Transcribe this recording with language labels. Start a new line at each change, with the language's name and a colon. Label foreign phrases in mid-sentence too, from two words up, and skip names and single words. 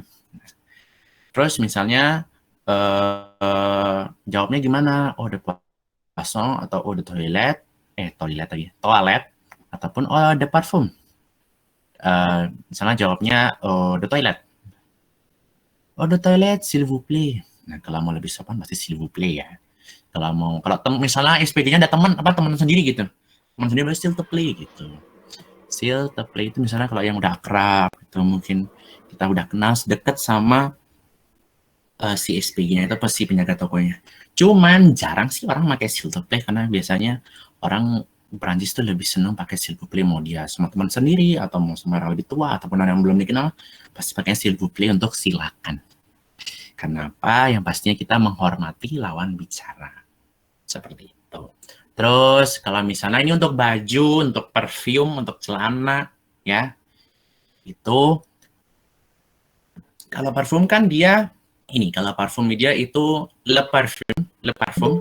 Indonesian: Terus misalnya jawabnya gimana?
French: Eau de poisson atau eau de toilet, toilet ataupun eau de parfum.
Indonesian: Misalnya jawabnya
French: eau de toilet. Eau de toilet, s'il vous plaît.
Indonesian: Nah, kalau mau lebih sopan pasti
French: s'il vous plaît
Indonesian: ya. Kalau misalnya SPG-nya ada teman sendiri gitu. Teman sendiri pasti
French: s'il te plaît
Indonesian: gitu.
French: S'il te plaît
Indonesian: itu misalnya kalau yang udah akrab gitu, mungkin kita udah kenal deket sama si SPG-nya itu pasti penjaga tokonya. Cuman jarang sih orang pakai
French: s'il te plaît
Indonesian: karena biasanya orang Prancis tuh lebih senang pakai
French: s'il vous plaît,
Indonesian: mau dia sama teman sendiri atau mau sama orang lebih tua ataupun orang yang belum dikenal, pasti pakai
French: s'il vous plaît
Indonesian: untuk silakan. Kenapa? Yang pastinya kita menghormati lawan bicara. Seperti itu. Terus kalau misalnya ini untuk baju, untuk perfume, untuk celana, ya, itu kalau parfum kan dia ini, kalau parfum dia itu
French: le parfum.